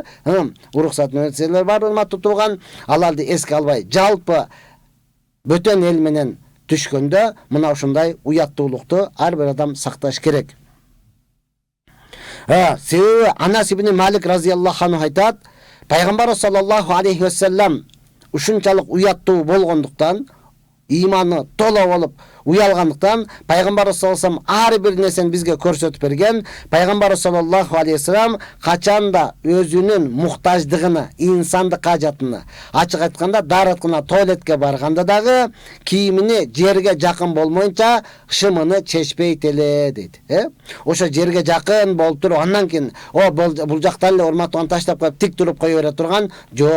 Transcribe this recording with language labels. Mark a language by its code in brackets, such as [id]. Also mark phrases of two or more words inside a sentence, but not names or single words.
[ky] Урматтуу тууган, аларды эске албай, жалпы бөтөн эл менен түшкөндө мына ушундай уяттуулукту ар бир адам сакташ керек. Себеби Анас ибн Малик [ar] رضي الله عنه [ky] айтат, Пайгамбар [ar] صلى الله عليه وسلم [ky] ушунчалык уяттуу болгондуктан, иманы толо болуп уялгандыктан, Пайгамбар [ar] صلى الله عليه وسلم [ky] ар бир нерсени бизге көрсөтүп берген. Пайгамбар [ar] صلى الله عليه وسلم [ky] качанда өзүнүн муктаждыгына, инсандык кажатына, ачык айтканда дарыткына, туалетке барганда дагы кийимини жерге жакын болмойнча шымыны чечпейт эле дейт. Ошо жерге жакын болуп туруп, андан кийин бул жактан эле урматтууган таштап коюп тик туруп кое бере турган жок.